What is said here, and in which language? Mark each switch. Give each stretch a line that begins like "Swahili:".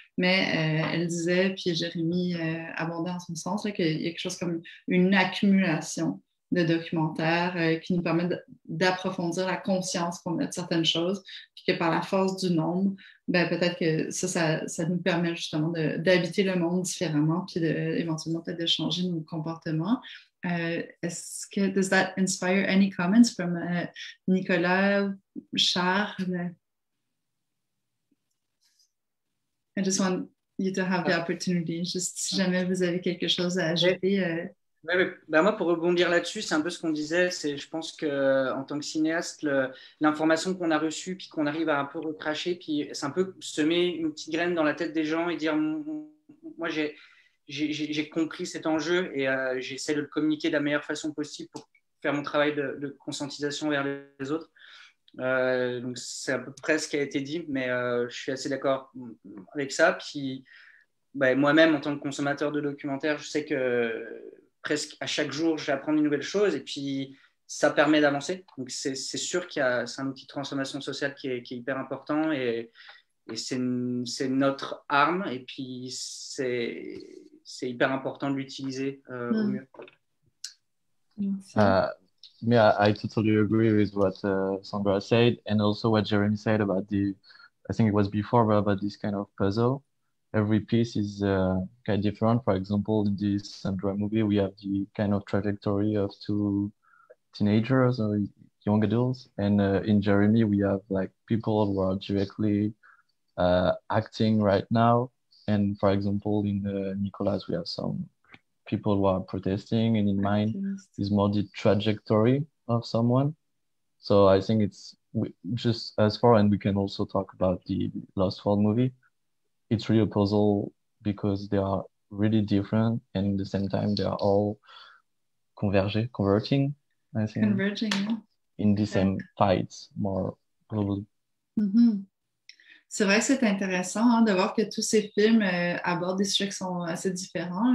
French: Mais elle disait, puis Jérémy abondait en son sens, qu'il y a quelque chose comme une accumulation de documentaires qui nous permettent d'approfondir la conscience qu'on a de certaines choses, puis que par la force du nombre, peut-être que ça nous permet justement d'habiter le monde différemment, puis éventuellement peut-être de changer nos comportements.
English: Does that inspire any comments from Nicolas, Charles? I just want you to have the opportunity.
French: Juste si jamais vous avez quelque chose à ajouter. Bah moi, pour rebondir là-dessus, c'est un peu ce qu'on disait. Je pense que en tant que cinéaste, l'information qu'on a reçue, puis qu'on arrive à un peu recracher, puis c'est un peu semer une petite graine dans la tête des gens et dire, moi, j'ai compris cet enjeu et j'essaie de le communiquer de la meilleure façon possible pour faire mon travail de conscientisation vers les autres. Donc c'est à peu près ce qui a été dit, mais je suis assez d'accord avec ça. Puis moi-même, en tant que consommateur de documentaires, je sais que presque à chaque jour, j'apprends une nouvelle chose et puis ça permet d'avancer. Donc c'est sûr c'est un outil de transformation sociale qui est hyper important et c'est notre arme et puis c'est hyper important de l'utiliser au mieux.
English: Yeah, I totally agree with what Sandra said, and also what Jeremy said about I think it was before, but about this kind of puzzle. Every piece is kind of different. For example, in this Sandra movie, we have the kind of trajectory of two teenagers or young adults, and in Jeremy, we have like people who are directly acting right now. And for example, in Nicolas, we have some people who are protesting, and in mine is more the trajectory of someone. So I think it's just as far, and we can also talk about the Lost World movie. It's really a puzzle because they are really different, and at the same time they are all converting, I think. Converging, yeah. In the same fights, more probably. Mm-hmm.
French: C'est vrai que c'est intéressant de voir que tous ces films abordent des sujets qui sont assez différents.